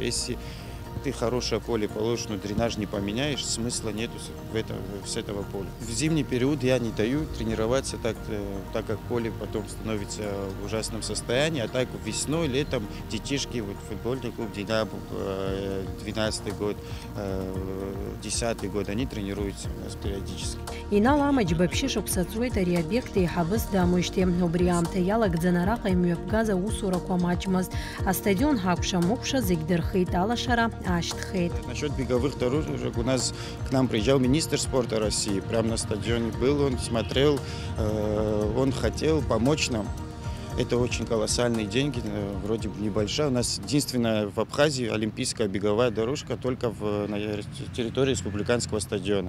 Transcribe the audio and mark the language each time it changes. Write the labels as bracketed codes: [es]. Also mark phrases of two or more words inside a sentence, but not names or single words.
[ru] Если ты хорошее поле положишь, но дренаж не поменяешь, смысла нету с этого поля. В зимний период я не даю тренироваться, так как поле потом становится в ужасном состоянии, а так весной, летом детишки, вот футбольный клуб «Динамо», 12-й год, 10-й год, они тренируются у нас периодически. Иналамач Бабшишок Сацуэта Риабекты Хабыс Дамуште Обриамте Ялак Дзанарака и Мюбгаза Усурако Мачмаз, а стадион Хакша Мукша Зигдерхейт Алашара Аштхейт. Насчет беговых дорожек у нас к нам приезжал министр спорта России, прямо на стадионе был, он смотрел, он хотел помочь нам. Это очень колоссальные деньги, вроде бы небольшая. У нас единственная в Абхазии олимпийская беговая дорожка только на территории республиканского стадиона.